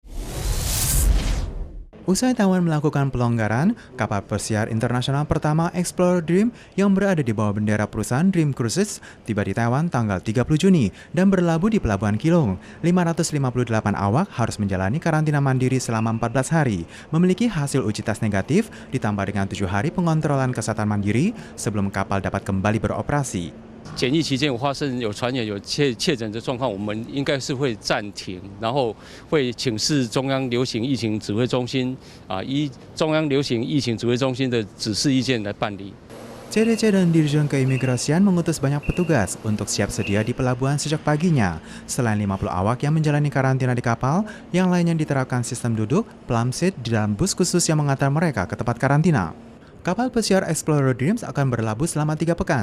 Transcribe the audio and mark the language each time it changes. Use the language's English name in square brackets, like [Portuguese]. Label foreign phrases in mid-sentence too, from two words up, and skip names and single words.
[Indonesian] Usai Taiwan melakukan pelonggaran, kapal pesiar internasional pertama Explorer Dream yang berada di bawah bendera perusahaan Dream Cruises tiba di Taiwan tanggal 30 Juni dan berlabuh di Pelabuhan Keelung. 558 awak harus menjalani karantina mandiri selama 14 hari, memiliki hasil uji tes negatif ditambah dengan 7 hari pengontrolan kesehatan mandiri sebelum kapal dapat kembali beroperasi. [Chinese] 检疫期间有发生有传染有确诊的状况，我们应该是会暂停，然后会请示中央流行疫情指挥中心依中央流行疫情指挥中心的指示意见来办理。 [Indonesian] CDC dan Dirjen Keimigrasian mengutus banyak petugas untuk siap sedia di pelabuhan sejak paginya. Selain 50 awak yang menjalani karantina di kapal, yang lainnya diterapkan sistem duduk, [English] plum seat [Indonesian] di dalam bus khusus yang mengantar mereka ke tempat karantina. Kapal pesiar Explorer Dreams akan berlabuh selama 3 pekan.